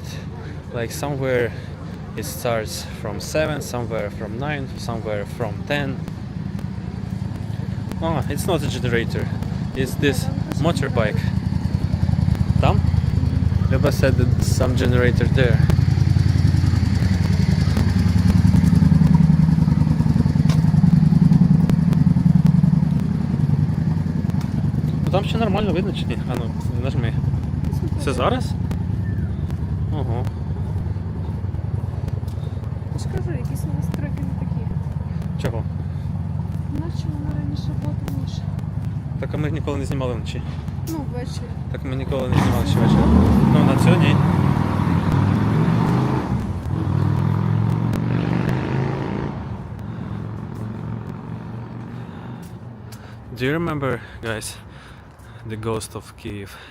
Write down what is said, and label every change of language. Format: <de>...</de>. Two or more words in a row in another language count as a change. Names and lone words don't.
<en>Like somewhere it starts from 7, somewhere from 9, somewhere from 10. Oh, it's not a generator. It's this motorbike.</en> <uk>Там?</uk> <en>Luba said that some generator there.</en> <uk>Ну, там ще нормально видно чи ні? Ну, нажми. Це зараз? Ого. Я ж кажу, якісь у нас треки не такі. Чого? Наче вона раніше була темніше. Так а ми ніколи не знімали вночі. Ну, ввечері. Так ми ніколи не знімали ще ввечері. Ну, на цю ні.</uk> <en>Do you remember, guys, the ghost of Kyiv?</en>